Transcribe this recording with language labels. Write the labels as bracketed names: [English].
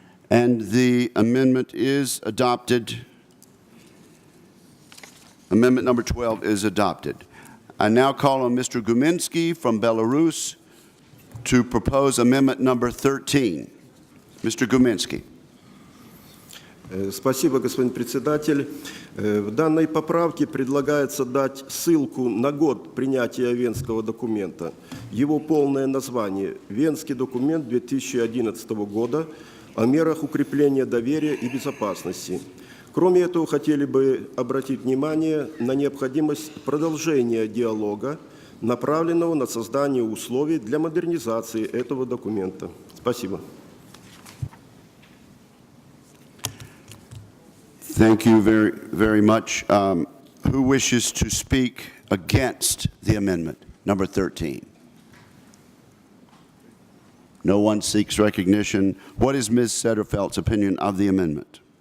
[English] And the amendment is adopted. Amendment number 12 is adopted. I now call on Mr. Guminsky from Belarus to propose amendment number 13. Mr. Guminsky. [Russian] Спасибо, господин председатель. В данной поправке предлагается дать ссылку на год принятия Венского документа. Его полное название – Венский документ 2011 года о мерах укрепления доверия и безопасности. Кроме этого, хотели бы обратить внимание на необходимость продолжения диалога, направленного на создание условий для модернизации этого документа. Спасибо. [English] Thank you very, very much. Who wishes to speak against the amendment, number 13? No one seeks recognition. What is Ms. Sederfeld's opinion of the amendment?